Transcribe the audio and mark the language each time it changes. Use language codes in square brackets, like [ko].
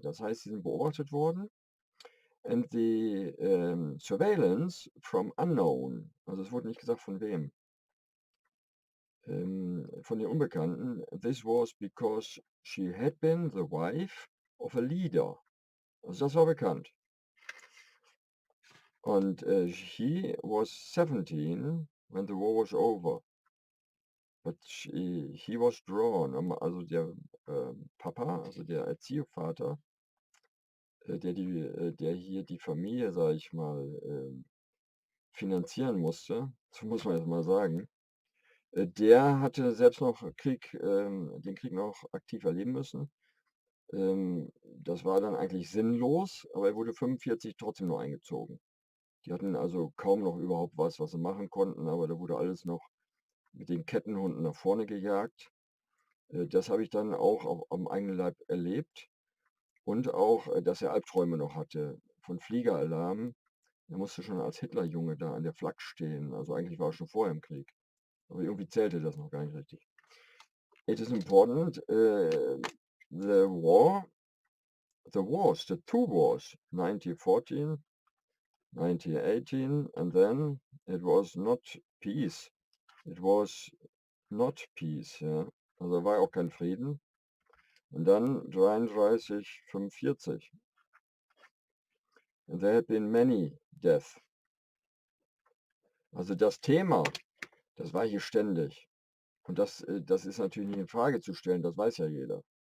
[de] Das heißt, sie sind beobachtet worden. [en] And the surveillance from unknown, [de] also es wurde nicht gesagt von wem, von den Unbekannten. [en] This was because she had been the wife of a leader. [de] Also das war bekannt. [en] Und he was 17 when the war was over. But he was drawn, [de] also der Papa, also der Erziehvater, der hier die Familie, sage ich mal, finanzieren musste, so muss man jetzt mal sagen, der hatte selbst noch den Krieg noch aktiv erleben müssen. Das war dann eigentlich sinnlos, aber er wurde 45 trotzdem noch eingezogen. Die hatten also kaum noch überhaupt was sie machen konnten, aber da wurde alles noch mit den Kettenhunden nach vorne gejagt. Das habe ich dann auch am eigenen Leib erlebt und auch, dass er Albträume noch hatte von Fliegeralarm. Er musste schon als Hitlerjunge da an der Flak stehen. Also eigentlich war er schon vorher im Krieg. Aber irgendwie zählte das noch gar nicht richtig. [en] It is important, the wars, the two wars, 1914, 1918, and then it was not peace. It was not peace, ja. [de] Also war auch kein Frieden. Und dann 33, 45. [en] And there had been many deaths. [de] Also das Thema, das war hier ständig. Und das ist natürlich nicht in Frage zu stellen, das weiß ja jeder.